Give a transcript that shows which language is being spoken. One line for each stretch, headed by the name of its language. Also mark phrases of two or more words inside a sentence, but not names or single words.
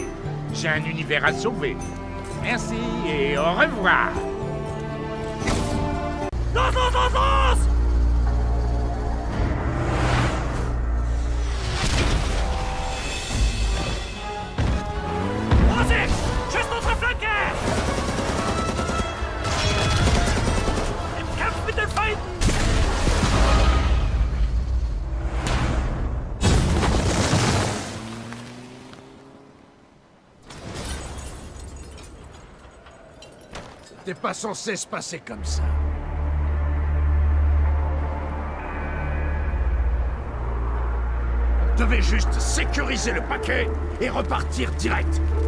French: J'ai un univers à sauver. Merci et au revoir. Juste notre flanqueur!
German: Im Kampf mit den Feinden!
French: C'était pas censé se passer comme ça. On devait juste sécuriser le paquet et repartir direct.